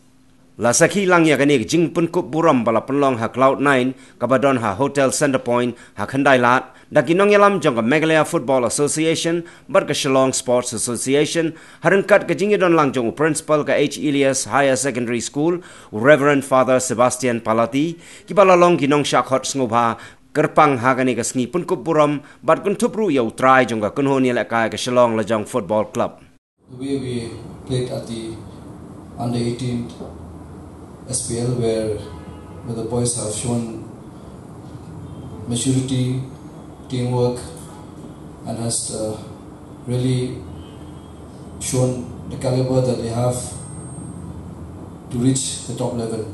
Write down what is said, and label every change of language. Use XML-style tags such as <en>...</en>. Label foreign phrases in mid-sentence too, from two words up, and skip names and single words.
<kha>La sakhi lang ya kani jing pun kup Burom bala penlong ha Cloud9 kabadon ha Hotel Centerpoint ha Khandai Lat dakinong yalam jong ka Meghalaya Football Association bar ka Shillong Sports Association harengkat ka jingidon lang jong principal ka Elias Higher Secondary School Reverend Father Sebastian Palati kibala long kinong shakhot sngoba kerpang ha kani ka sngi pun kup Burom bar kun thupru ya utrai jong ka Kynhun Ïalehkai ka Shillong Lajong Football Club.</kha> <en>The way we played at the under 18 SPL where the boys have shown maturity, teamwork, and has really shown the caliber that they have to reach the top level.</en>